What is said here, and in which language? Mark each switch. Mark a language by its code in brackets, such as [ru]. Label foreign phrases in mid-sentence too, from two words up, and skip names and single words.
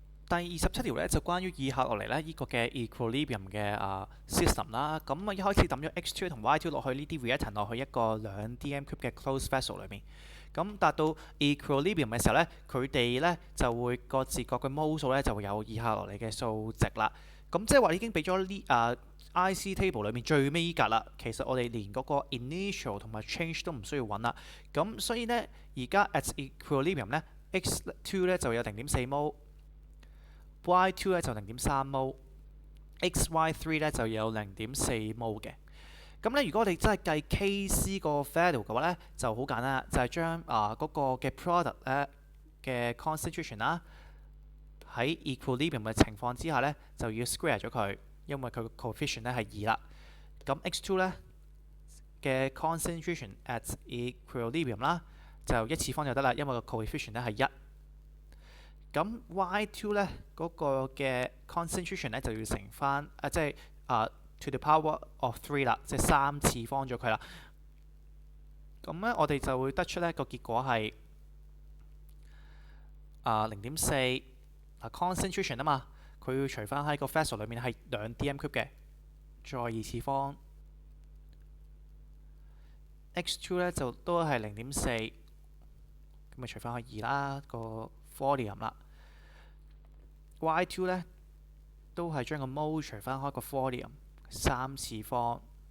[yue] 第27條咧就關於以下落嚟咧呢個嘅 equilibrium 嘅system 啦。咁一開始抌咗 X2 同 Y2 落去呢啲 reactant 落去一個2 [en] dm cube [yue] 嘅 [en] closed vessel [yue] 裏面。咁達到 equilibrium 嘅時候咧，佢哋咧就會各自各嘅 mole 數咧就會有以下落嚟嘅數值啦。咁即係話已經俾咗呢 [en] IC table [yue] 裏面最尾依格啦。其實我哋連嗰個 initial 同埋 change 都唔需要揾啦。咁所以咧而家 [en] at equilibrium [yue] 咧 X2 咧就有0.4 mole。Y2 咧就0.3 mole，XY3 咧就有0.4 mole 嘅。咁咧，如果我哋真係計 Kc 個 value 嘅話咧，就好簡單，就係將嗰個嘅 product 咧嘅 concentration 啦，喺 equilibrium 嘅情況之下咧，就要 square 咗佢，因為佢個 coefficient 咧係2啦。咁 X2 咧嘅 [en] concentration at equilibrium [yue] 啦，就1次方就得啦，因為個 coefficient 咧係1。咁 Y2 咧嗰個嘅 concentration 咧就要乘翻即係 [en] to the power of [yue] 3 啦，即係3次方咗佢啦。咁咧我哋就會得出咧個結果係0.4concentration 啊嘛，佢要除翻喺個 vessel 裏面係2 [en] dm cube [yue] 嘅，再2次方。X2 咧就都係0.4，咁咪除翻去2啦個 volume 啦。Y2 咧都係將個 mole 除翻開個 volume 3次方。